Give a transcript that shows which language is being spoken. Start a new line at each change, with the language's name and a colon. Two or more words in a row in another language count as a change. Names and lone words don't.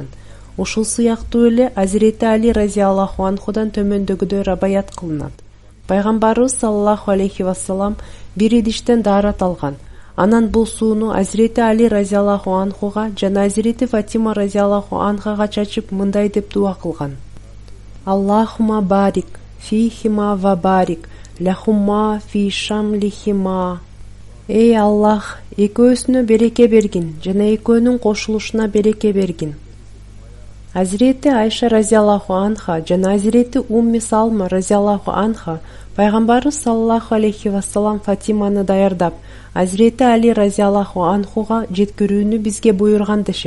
Kyrgyz: Ушул сыяктуу эле Азирети Али
Arabic: رضي الله عنه
Kyrgyz: төмөндөгүдөй рабаят кылынат. Пайгамбарыбыз
Arabic: صلى الله عليه وسلم
Kyrgyz: бир идиштен даарат алган. Анан бул сууну Азирети Али
Arabic: رضي الله عنه
Kyrgyz: жана Азирети Фатима
Arabic: رضي الله عنها
Kyrgyz: чачып мындай деп дуа кылган.
Arabic: اللهم بارك فيهما وبارك لهما في شملهما.
Kyrgyz: Эй Аллах, экөөсүнө береке бергин жана экөөнүн кошулушуна береке бергин. Азирети Айша
Arabic: رضي الله عنها
Kyrgyz: жана Азирети Умми Салма
Arabic: رضي الله عنها
Kyrgyz: Пайгамбарыбыз
Arabic: صلى الله عليه وسلم
Kyrgyz: Фатиманы даярдап, Азирети Али
Arabic: رضي الله عنه
Kyrgyz: жеткирүүнү бизге буйруган дешет.